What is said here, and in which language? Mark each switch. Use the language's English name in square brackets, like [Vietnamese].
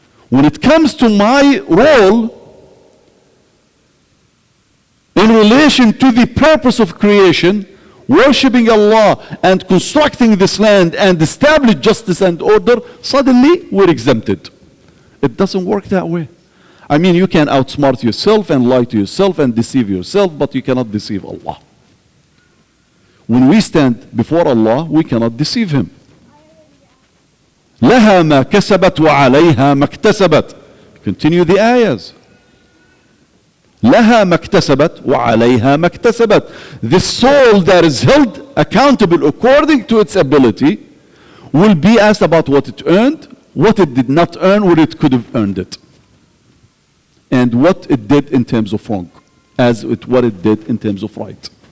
[English] When it comes to my role in relation to the purpose of creation, worshipping Allah and constructing this land and establish justice and order, suddenly we're exempted. It doesn't work that way. I mean, you can outsmart yourself and lie to yourself and deceive yourself, but you cannot deceive Allah. When we stand before Allah, we cannot deceive Him. [Arabic] لها ما كسبت وعليها ما اكتسبت. [English] Continue the ayahs. [Arabic] لها ما اكتسبت وعليها ما اكتسبت. [English] The soul that is held accountable according to its ability will be asked about what it earned, what it did not earn, where it could have earned it, and what it did in terms of wrong, what it did in terms of right.